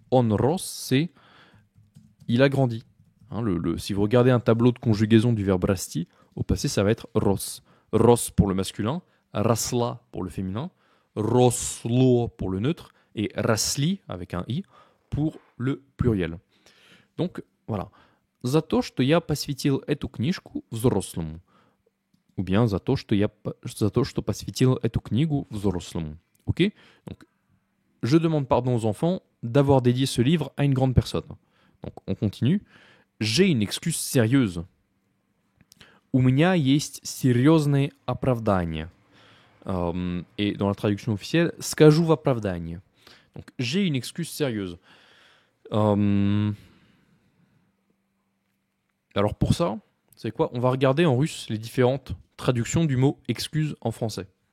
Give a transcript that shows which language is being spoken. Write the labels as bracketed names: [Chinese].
[French] On ros, c'est il a grandi. Hein, si vous regardez un tableau de conjugaison du verbe rasti, au passé, ça va être ros. Ros pour le masculin, rasla pour le féminin, roslo pour le neutre, et росли avec un i pour le pluriel. Donc voilà. [Russian] За то, что я посвятил эту книжку взрослому. [French] Ou bien [Russian] за то, что посвятил эту книгу взрослому. [French] Ok? Donc, je demande pardon aux enfants d'avoir dédié ce livre à une grande personne. Donc, on continue. J'ai une excuse sérieuse. [Russian] У меня есть серьезные оправдания. [French] Et dans la traduction officielle, [Russian] скажу в оправдание. [French] Donc, j'ai une excuse sérieuse. Alors pour ça, c'est quoi? On va regarder en russe les différentes traductions du mot excuse en français.